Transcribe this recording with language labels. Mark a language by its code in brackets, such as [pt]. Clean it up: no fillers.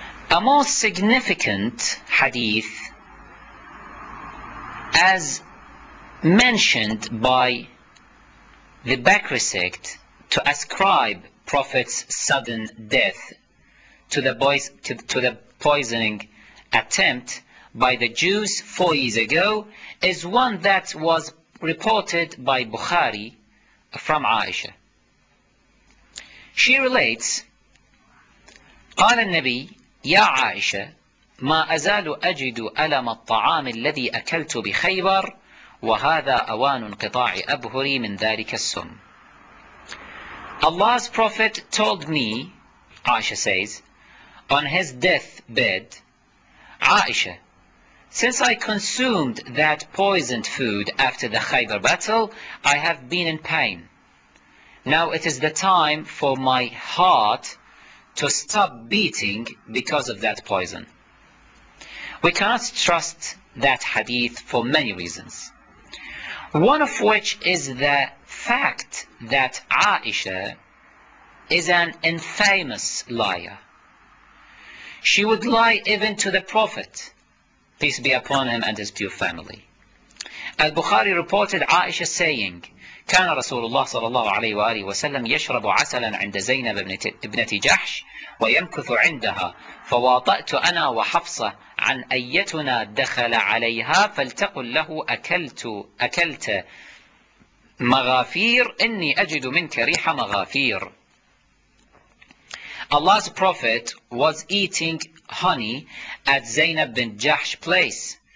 [en] A most significant hadith, as mentioned by the Bakri sect, to ascribe Prophet's sudden death to the poisoning attempt by the Jews 4 years ago, is one that was reported by Bukhari from Aisha. She relates, [ar] قال النبي يا عائشة ما أزال أجد ألم الطعام الذي أكلت بخيبر وهذا أوان انقطاع أبهري من ذلك السم. [en] Allah's Prophet told me, Aisha says, on his deathbed, Aisha, since I consumed that poisoned food after the Khaybar battle, I have been in pain. Now it is the time for my heart to stop beating because of that poison. We cannot trust that hadith for many reasons. One of which is the fact that Aisha is an infamous liar. She would lie even to the Prophet, peace be upon him and his pure family. Al-Bukhari reported Aisha saying, [ar] كان رسول الله صلى الله عليه وآله وسلم يشرب عسلا عند زينب ابنة جحش ويمكث عندها فواطأت أنا وحفصة عن أيتنا دخل عليها فلتقل له أكلت مغافير إني أجد منك ريح مغافير. [en] Allah's Prophet was eating honey at Zainab bin Jahsh's place.